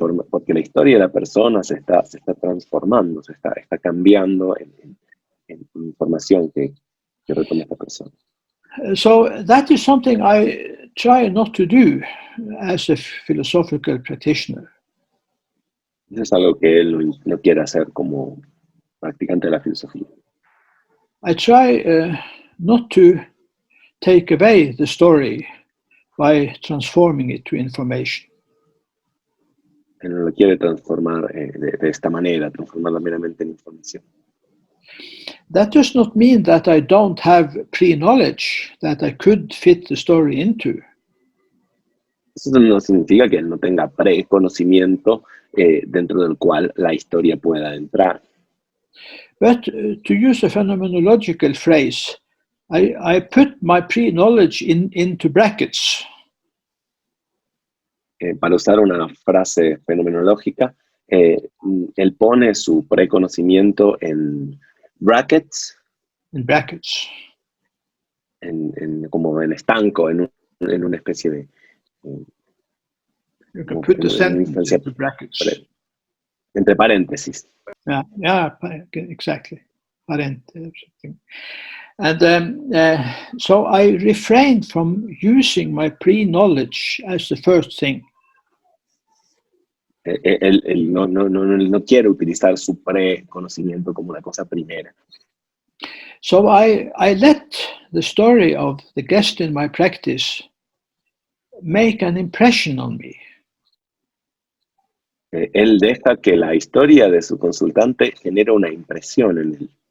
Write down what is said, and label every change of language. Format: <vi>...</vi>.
<es>Porque la historia de la persona se está transformando, se está cambiando en información que retoma esta persona.</es> <en>So that is something I try not to do as a philosophical practitioner.</en> <es>Eso es algo que él no quiere hacer como practicante de la filosofía.</es> <en>I try not to take away the story by transforming it to information.</en> <es>Él no lo quiere transformar de esta manera, transformarla meramente en información.</es> <en>That does not mean that I don't have pre-knowledge that I could fit the story into.</en> <es>Eso no significa que él no tenga preconocimiento dentro del cual la historia pueda entrar.</es> <en>But to use a phenomenological phrase, I put my pre-knowledge into brackets.</en> <es>Para usar una frase fenomenológica, él pone su preconocimiento en brackets.</es> <en>In brackets.</en> <es>Como en estanco, en una especie de...</es> <en>You can put the sentence into brackets.</en> <es>Entre paréntesis.</es> <en>Yeah, exactly. parente or something. And so I refrained from using my pre-knowledge as the first thing.</en> <es>Él no quiere utilizar su preconocimiento como la cosa primera.</es> <en>So I let the story of the guest in my practice make an impression on me.</en> <es>Él deja que la historia de su consultante genere una impresión en él.</es>